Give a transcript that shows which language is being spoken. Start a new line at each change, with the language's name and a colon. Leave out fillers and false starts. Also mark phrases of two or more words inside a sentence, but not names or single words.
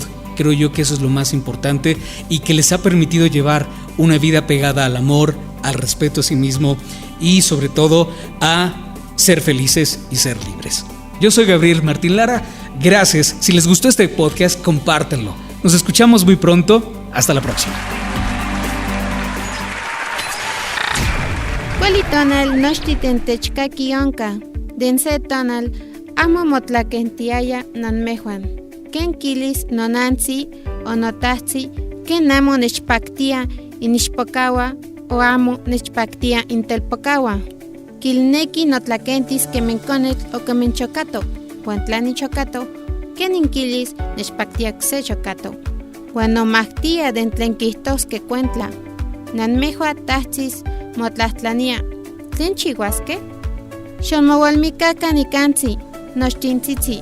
Spanish: Creo yo que eso es lo más importante y que les ha permitido llevar una vida pegada al amor, al respeto a sí mismo y sobre todo a ser felices y ser libres. Yo soy Gabriel Martín Lara, gracias. Si les gustó este podcast, compártanlo. Nos escuchamos muy pronto. Hasta la próxima.
Nahuatl languages: Kuali tonal nochtiten techkaki onka. Dense tonal amo motlakentiaya nanmejuan. Ken kilis nonansi o notahsi ken amo nechpaktia inixpokawa o amo nechpaktia intelpokawa. Kilneki notlakentis kemenkonetl o kemenchokato, huan tlani chokato, ken inkilis nechpaktia kse chokato. Huan nomahtia den tlen kihtoskeh kuentla. Nanmejua tahtzis motlahtlanía. ¿Tlen chihuaske? Xonmoualmikaka nikantzi, nochtintzitzi.